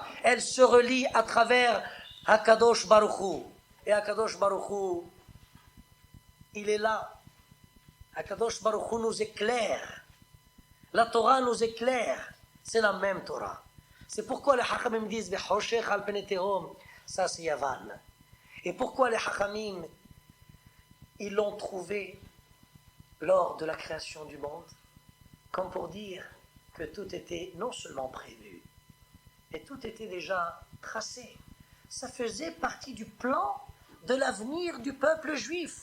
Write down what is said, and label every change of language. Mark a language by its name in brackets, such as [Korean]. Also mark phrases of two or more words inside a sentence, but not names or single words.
[French] Elle se relie à travers [Hebrew] הקדוש ברוך הוא. [French] Et [Hebrew] הקדוש ברוך הוא, [French] il est là. [Hebrew] הקדוש ברוך הוא [French] nous éclaire. La Torah nous éclaire. C'est la même Torah. C'est pourquoi les Hachamim disent [Hebrew] וחושך על פני תהום, [French] ça c'est Yavan. Et pourquoi les Hachamim, ils l'ont trouvé lors de la création du monde, comme pour dire que tout était non seulement prévu, et tout était déjà tracé. Ça faisait partie du plan de l'avenir du peuple juif.